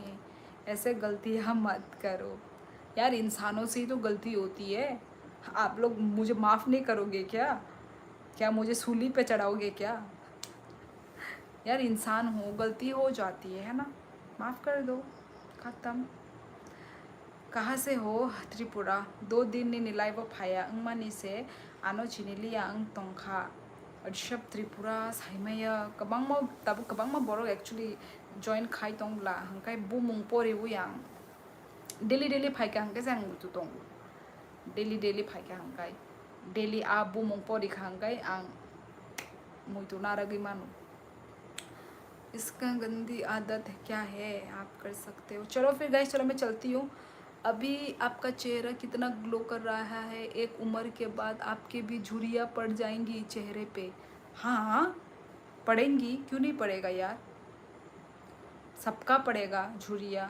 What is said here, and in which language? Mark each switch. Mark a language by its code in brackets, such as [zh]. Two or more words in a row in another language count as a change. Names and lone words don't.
[hi] ऐसे गलतियाँ मत करो यार, इंसानों से ही तो गलती होती है। आप लोग मुझे माफ़ नहीं करोगे क्या? क्या मुझे सूली पे चढ़ाओगे क्या? यार इंसान हो, गलती हो जाती है ना, माफ़ कर दो, ख़त्म। कहाँ से हो? त्रिपुरा। [trp] 2 दिन ni nilai bo phaya angmani se ano chinilia ang tongkha ऋषभ त्रिपुरा साइमाया कबांग मा तब कबांग मा बोरो [en] actually join [trp] खाई तोंगला हंकाई बुमुंग पोरे बुयांग डेली फाइका हंकाई जांग मुतु तोंग डेली फाइका हंकाई डेली आ बुमुंग पोरी हंकाई आंग मुतु नारगी मानु। [hi] इसका गंदी आदत क्या है, आप कर सकते हो। चलो फिर गाइस, चलो मैं चलती हूँ। अभी आपका चेहरा कितना ग्लो कर रहा है, एक उम्र के बाद आपके भी झुर्रियाँ पड़ जाएंगी चेहरे पे। हाँ पड़ेंगी, क्यों नहीं पड़ेगा यार, सबका पड़ेगा झुर्रियाँ।